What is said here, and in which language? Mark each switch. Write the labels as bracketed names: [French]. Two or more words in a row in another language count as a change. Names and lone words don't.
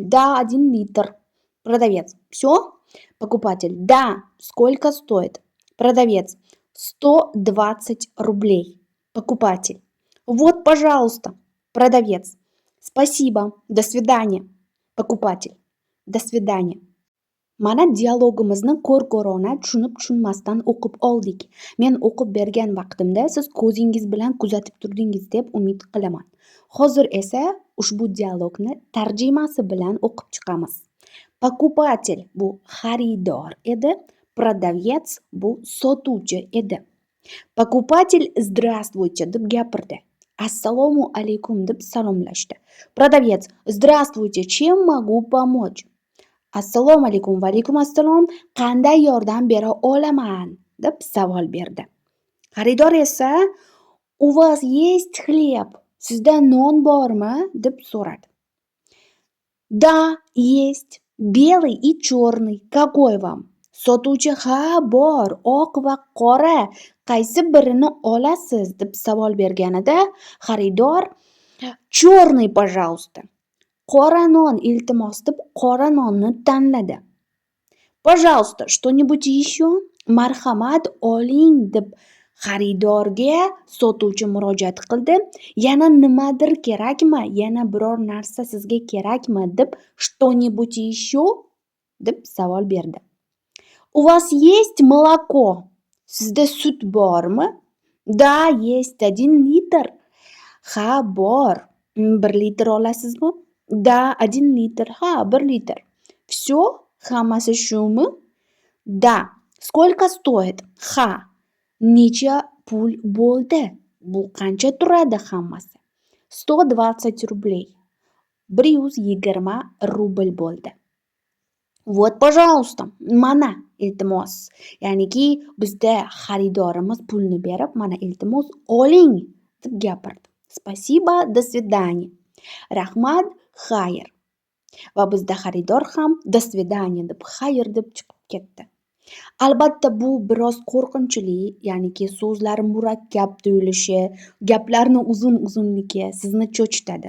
[Russian] Да, 1 литр. Продавец. Все? Покупатель. Да. Сколько стоит? Продавец. 120 рублей. Покупатель. Вот, пожалуйста. Продавец. Спасибо. До свидания. Покупатель. До свидания. [Uzbek] Mana dialogimizni ko'r-ko'rona tushunib-tushunmasdan o'qib oldik. Men o'qib bergan vaqtimda siz ko'zingiz bilan kuzatib turdingiz deb umid qilaman. Hozir esa ushbu dialogni tarjimasi bilan o'qib chiqamiz. Покупатель bu xaridor edi, продавец bu sotuvchi edi. [Russian] Покупатель здравствуйте [Uzbek] deb gapirdi. Assalomu alaykum deb salomlashdi. [Russian] Продавец здравствуйте, чем могу помочь? [Uzbek] Assalomu alaykum va alaykum assalom, qanday yordam bera olaman deb savol berdi. Xaridor esa [Russian] у вас есть хлеб? [Uzbek] Sizda non bormi deb so'radi. [Russian] Да, есть. Белый и черный. Какой вам? [Uzbek] Sotuvchi ha bor, oq va qora. Qaysi birini olasiz deb savol berganida xaridor [Russian] черный, пожалуйста. [Uzbek] Qora non iltimos deb qora nonni tanladi. [Russian] Пожалуйста, что-нибудь еще? [Uzbek] Marhamat oling deb xaridorga sotuvchi murojaat qildi. Yana nimadir kerakmi? Yana biror narsa sizga kerakmi deb [Russian] что-нибудь еще [Uzbek] deb savol berdi. [Russian] У вас есть молоко? [Uzbek] Sizda sut bormi? [Russian] Да, есть 1 litr. [Uzbek] Ha, bor. 1 litr olasizmi? Да, 1 litr. Ha, 1 litr. Все? Hammasi shumi? [Russian] Да. Сколько стоит? [Uzbek] Ha. Necha pul bo'ldi? Bu qancha turadi hammasi? 120 рублей. 120 rubl bo'ldi. [Russian] Вот, пожалуйста. [Uzbek] Mana, iltimos. Ya'niki bizda xaridorimiz pulni berib, mana iltimos oling deb gapirdi. [Russian] Спасибо, до свидания. [Uzbek] Rahmat, xayr. Va bizda xaridor ham [Russian] до свидания [Uzbek] deb xayr deb chiqib ketdi. Albatta bu biroz qo'rqinchli, ya'niki so'zlar murakkab tuyulishi, gaplarni uzun-uzunligi sizni cho'chitadi.